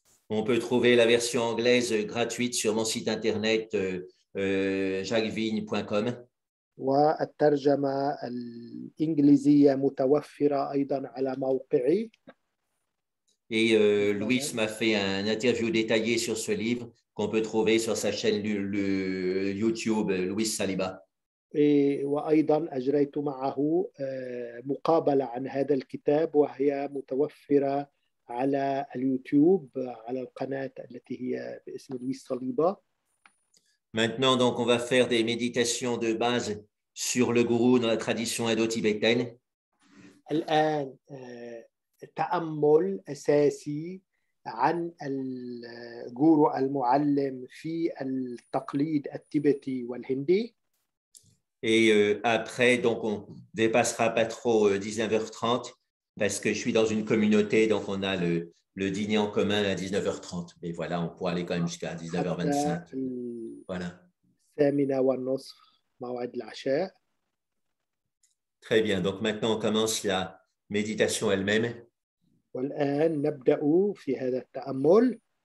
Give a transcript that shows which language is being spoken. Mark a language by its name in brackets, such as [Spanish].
[French] On peut trouver la version anglaise gratuite sur mon site internet jacquesvigne.com. [Arabic] والترجمة الإنجليزية متوفرة أيضا على موقعي. [French] Et Louis m'a fait un interview détaillé sur ce livre qu'on peut trouver sur sa chaîne YouTube Louis Saliba. [Arabic] وأيضا أجريت معه مقابلة عن هذا الكتاب وهي متوفرة على اليوتيوب على القناة التي هي باسم لويس صليبة. [French] Maintenant, donc, on va faire des méditations de base sur le gourou dans la tradition indo-tibétaine. [Arabic] الآن تأمل أساسي عن الجورو المعلم في التقليد التبتي والهندي. [French] Et après, donc, on ne dépassera pas trop 19h30 parce que je suis dans une communauté, donc on a le dîner en commun à 19h30. Mais voilà, on pourra aller quand même jusqu'à 19h25. Voilà. Très bien. Donc maintenant, on commence la méditation elle-même. [Arabic] والآن نبدأ في هذا التأمل.